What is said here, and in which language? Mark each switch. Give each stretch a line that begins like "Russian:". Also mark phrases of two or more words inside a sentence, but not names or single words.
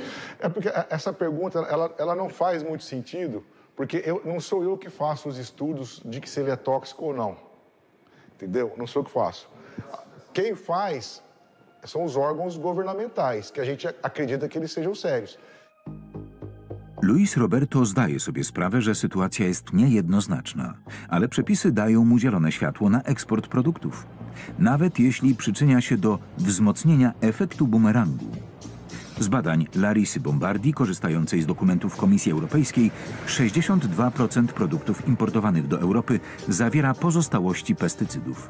Portuguese: É porque essa pergunta ela não faz muito sentido, porque não sou eu que faço os estudos de que se ele é tóxico ou não. Entendeu? Não sou eu que faço. Quem faz são os órgãos governamentais, que a gente acredita que eles sejam sérios.
Polish: Luis Roberto zdaje sobie sprawę, że sytuacja jest niejednoznaczna, ale przepisy dają mu zielone światło na eksport produktów, nawet jeśli przyczynia się do wzmocnienia efektu bumerangu. Z badań Larisy Bombardi, korzystającej z dokumentów Komisji Europejskiej, 62% produktów importowanych do Europy zawiera pozostałości pestycydów.